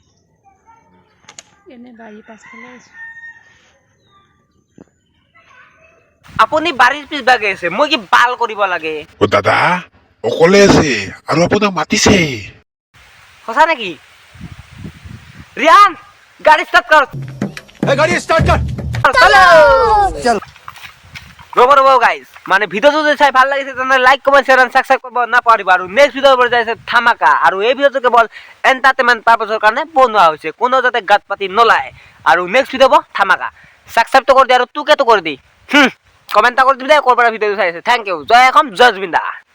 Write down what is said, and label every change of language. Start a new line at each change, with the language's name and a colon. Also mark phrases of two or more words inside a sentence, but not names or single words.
Assamese: এনে বাৰী পাছফালে আছো আপুনি বাৰীৰ পিছভাগে আছে মই কি বাল কৰিব লাগে ও দাদা অকলে আছে আৰু আপোনাক মাতিছে সঁচা নেকি ৰিয়ান গাড়ী ষ্টাৰ্ট কৰ
Hindi: गाड़ी स्टार्ट कर
Assamese: ৰ'ব গাইজ মানে ভিডিঅ'টো যদি চাই ভাল লাগিছে তেনেহ'লে
English: like comment share and subscribe
Assamese: কৰিব নাপাহৰিব আৰু
English: next video
Assamese: পৰা যাইছে ধামাকা আৰু এই ভিডিঅ'টো কেৱল
English: entertainment purpose
Assamese: কাৰণে বনোৱা হৈছে কোনো যাতে গাত পাতি নলায় আৰু
English: next video'
Assamese: হ'ব ধামাকা ছাবস্ক্ৰাইবটো কৰি দি আৰু তোকেতো কৰি দি কমেণ্ট এটা কৰি দিবি দে ক'ৰ পৰা ভিডিঅ'টো চাই আছে
English: thank you
Assamese: জয় অসম জয় জুবিন দা